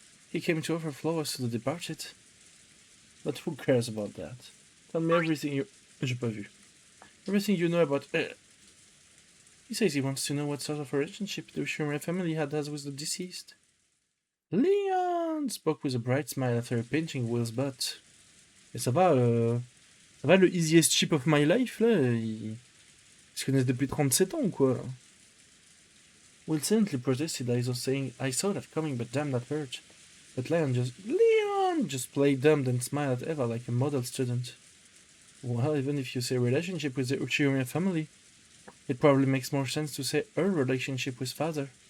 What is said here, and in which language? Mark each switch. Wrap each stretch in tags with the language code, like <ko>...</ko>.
<en>He came to offer flowers to the departed. But who cares about that? Tell me everything you...</en> <fr>J'ai pas vu.</fr> <en>Everything you know about... He says he wants to know what sort of relationship the Shumra family had with the deceased. Leon spoke with a bright smile after pinching Will's butt.</en> <fr>Et ça va le</fr> <en>easiest chip of my life,</en> <fr>là. Ils se connaissent depuis 37 ans, quoi.</fr> <en>Will silently protested, I saw that coming, but damn that hurt. But Leon just played dumb and smiled at Eva like a model student. Well, even if you say relationship with the Uchiura family, it probably makes more sense to say her relationship with father.</en>